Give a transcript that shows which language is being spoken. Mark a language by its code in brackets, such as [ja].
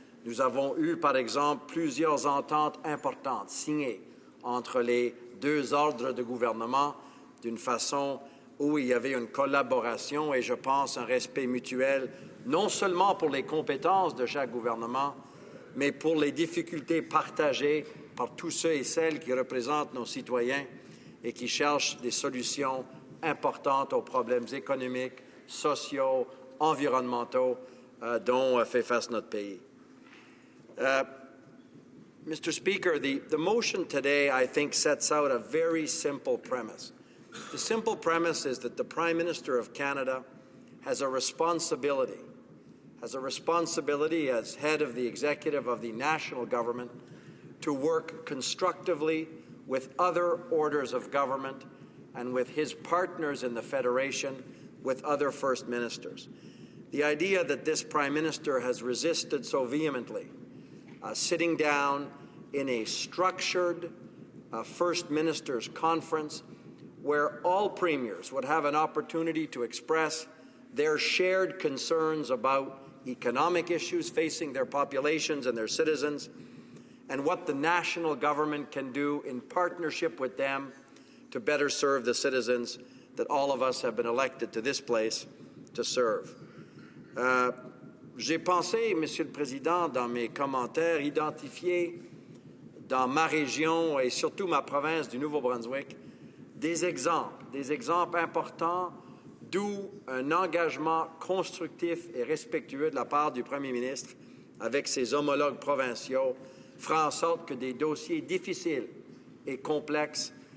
[fr] Nous avons eu, par exemple, plusieurs ententes importantes signées entre les deux ordres de gouvernement d'une façon où il y avait une collaboration et, je pense, un respect mutuel, non seulement pour les compétences de chaque gouvernement, mais pour les difficultés partagées par tous ceux et celles qui représentent nos citoyens et qui cherchent des solutions importantes aux problèmes économiques, sociaux, environnementaux dont fait face notre pays. [en] Mr. Speaker, the motion today, I think, sets out a very simple premise. The simple premise is that the Prime Minister of Canada has a responsibility as head of the executive of the national government to work constructively with other orders of government and with his partners in the Federation, with other First Ministers. The idea that this Prime Minister has resisted so vehemently, sitting down in a structured First Ministers' conference where all premiers would have an opportunity to express their shared concerns about economic issues facing their populations and their citizens, and what the national government can do in partnership with them to better serve the citizens that all of us have been elected to this place to serve. [fr] J'ai pensé, Monsieur le Président, dans mes commentaires, identifier dans ma région et surtout ma province du Nouveau-Brunswick des exemples importants d'où un engagement constructif et respectueux de la part du Premier ministre avec ses homologues provinciaux fera en sorte que des dossiers difficiles et complexes